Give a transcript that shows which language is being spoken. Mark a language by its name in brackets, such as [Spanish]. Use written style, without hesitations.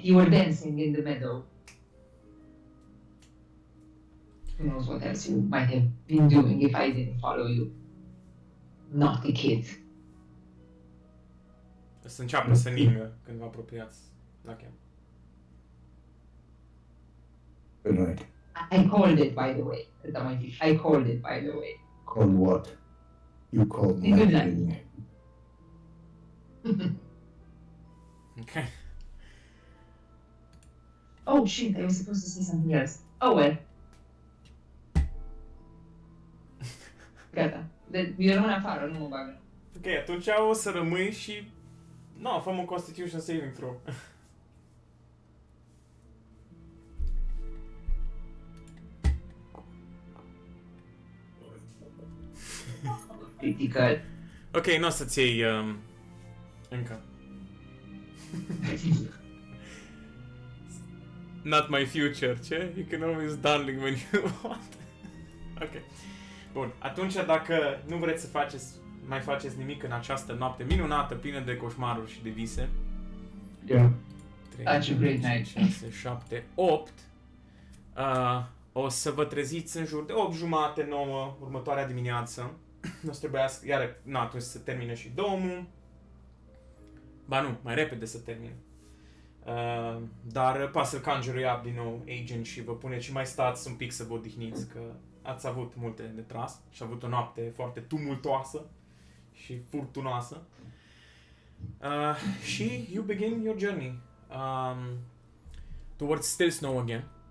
[English] You were dancing in the meadow. Who knows what else you might have been doing if I didn't follow you. Naughty kid. [Romanian] O să înceapă să ningă când vă apropiați la camp. [English] Good night. I called it, by the way. I called it, by the way. Called what? You called Good night. nothing. Ok. Oh shit, I was supposed to say something else. Oh well. [Romanian] Gata. Eu rămân afară, nu mă bagă. Ok, atunci o să rămâi și... No, făm un Constitution saving throw. [English] Critical. [Romanian] Ok, nu o să-ți iei încă. [English] Not my future, ce? You can always darling when you want. Ok. [Romanian] Bun, atunci dacă nu vreți să mai faceți nimic în această noapte minunată, plină de coșmaruri și de vise. [English] Yeah. 3, That's a great night. 6, 7, 8. [Romanian] O să vă treziți în jur de 8:30, 9 următoarea dimineață. O să trebuiască, iar, atunci să termine și domul. Ba nu, mai repede să termine. Dar poate să-l [English] conjure up [Romanian] din nou Agent și vă puneți și mai stați un pic să vă odihniți, că ați avut multe de tras și avut o noapte foarte tumultoasă și furtunoasă. [English] Și you begin your journey towards Still Snow again.